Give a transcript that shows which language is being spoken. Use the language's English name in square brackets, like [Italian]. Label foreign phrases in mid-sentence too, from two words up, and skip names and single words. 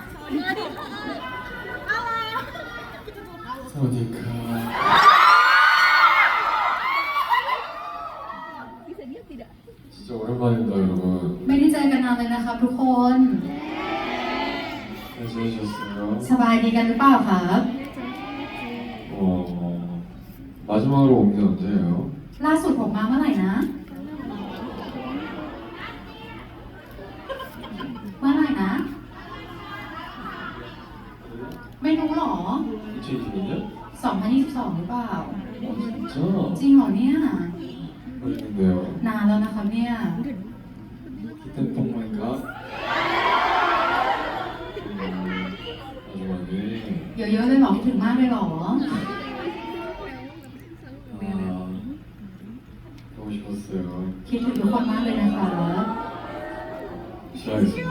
[Thai] สวัสดีครับ [Korean] 진짜 오랜만입니다 여러분 [Thai] ไม่ได้เจอกันนานเลยนะครับทุกคน [Korean] 잘 지내셨어요? [Thai] สบายดีกันหรือเปล่าครับ [Korean] 마지막으로 온 게 언제예요? [Thai] ล่าสุดผมมาเมื่อไหร่นะเมื่อไหร่นะ ไม่รู้หรอ [Korean] 2022년? [Thai] 2022 หรือเปล่า [Korean] 진짜? [Thai] จริงเหรอเนี่ย [Korean] 그랬는데요 [Thai] นานแล้วนะครับเนี่ย [Korean] 히트뽕만가? 마지막에 [Thai] เยอะๆเลยเหรอคิดถึงมากเลยเหรอ [Korean] 보고 싶었어요 [Thai] คิดถึงทุกคนมากเลยนะคะ [Korean] 시작하겠습니다